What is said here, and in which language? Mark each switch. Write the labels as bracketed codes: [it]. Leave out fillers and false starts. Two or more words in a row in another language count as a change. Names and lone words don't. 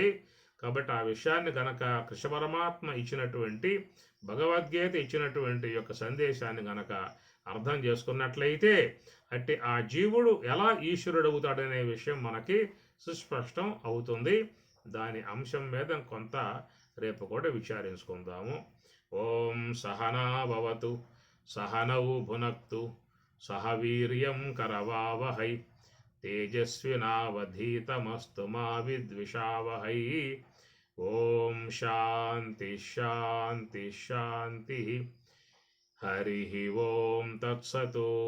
[te] కాబట్టి ఆ విషయాన్ని గనక కృష్ణ పరమాత్మ ఇచ్చినటువంటి, భగవద్గీత ఇచ్చినటువంటి యొక్క సందేశాన్ని గనక అర్థం చేసుకున్నట్లయితే అంటే ఆ జీవుడు ఎలా ఈశ్వరుడు అవుతాడనే విషయం మనకి సుస్పష్టం అవుతుంది. దాని అంశం మీద కొంత రేపు కూడా విచారించుకుందాము. [sa] ఓం సహనా భవతు सहनौ भुनक्तु सह वीर्यं करवावहै तेजस्विनावधीतमस्तु मा विद्विषावहै। ओम शांति शांति शांति। हरिः ओम तत्सतो।